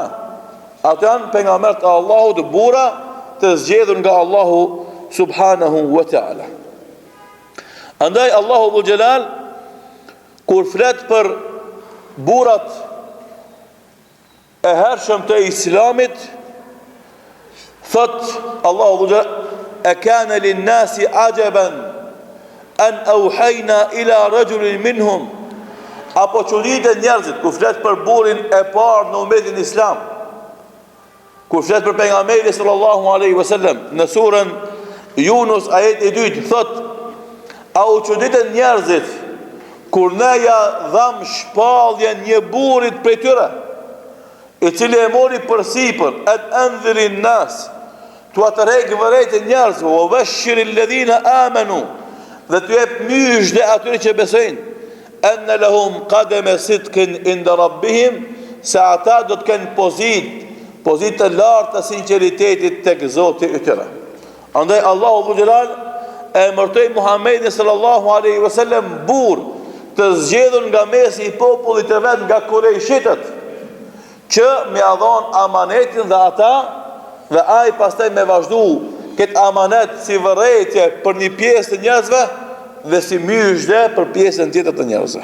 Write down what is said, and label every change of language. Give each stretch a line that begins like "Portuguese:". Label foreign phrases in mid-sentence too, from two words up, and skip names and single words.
Albanian: Ato janë pejgamberët e Allahut, burra të zgjedhur nga Allahu subhanahu wa ta'ala. Andaj Allahu Dhul Jalal kur flet për burrat e hershëm të Islamit, thot Allahu Dhul Jalal:
Arabic: "E kana lin-nasi ajaban an auhayna ila rajulin minhum."
Albanian: Apo çuditë njerëzit kur flet për burrin e parë në umetin islam, kur flet për pejgamberin
Arabic: sallallahu alaihi wasallam
Albanian: në surën Yunus ajet e 2, thot: "A u çuditë njerëzit kur ne ja dham shpallje një burrit prej tyre?" i cili e mori për sipër,
Arabic: ëndhirin nas,
Albanian: tu atërhej vërejtë njerëzve, o
Arabic: bashshiril ladhina amanu,
Albanian: dhe tu jep myshde atyre që besojnë,
Arabic: enne lahum qademe sidqin inda rabbihim,
Albanian: se ata do të kenë pozitë të lartë të sinceritetit tek Zoti i tyre. Andaj Allahu Dhu Gjelal e emërtoi Muhammedin
Arabic: sallallahu alaihi wasallam
Albanian: burr të zgjedhur nga mesi i popullit të vet, nga Kurejshitët, që me adhon amanetin dhe ata, dhe ai pastaj me vazhdu këtë amanet si vërejtje për një pjesë të njerëzve dhe si myshde për pjesën tjetër të njerëzve.